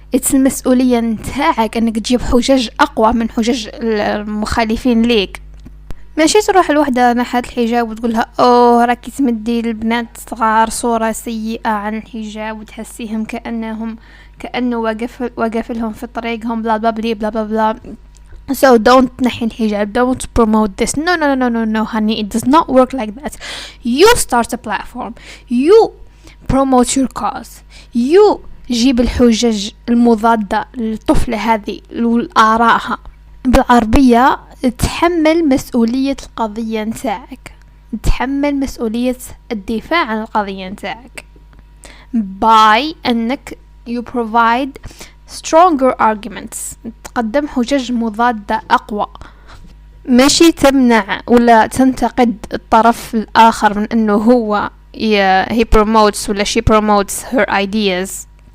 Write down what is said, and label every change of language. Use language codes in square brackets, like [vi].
[en] it's [ar] المسؤولية نتاعك انك تجيب حجج اقوى من حجج المخالفين ليك. ماشي تروح الوحدة نحت الحجاب وتقولها اوه راكي تمدي البنات صغار صورة سيئة عن الحجاب وتحسيهم كأنه وقف لهم في طريقهم بلا بلا بلا بلا بلا. [en] So don't [ar] نحي الحجاب, [en] don't promote this. No honey, it does not work like that. You start a platform, you promote your cause, you [ar] جيب الحجج المضادة للطفلة هذه والآرائها بالعربية. تحمل مسؤولية القضية نتاعك, تحمل مسؤولية الدفاع عن القضية نتاعك by أنك [en] you provide stronger arguments, [ar] تقدم حجج مضادة أقوى, ماشي تمنع ولا تنتقد الطرف الآخر من أنه هو [en] he promotes [ar] ولا [en] she promotes her ideas.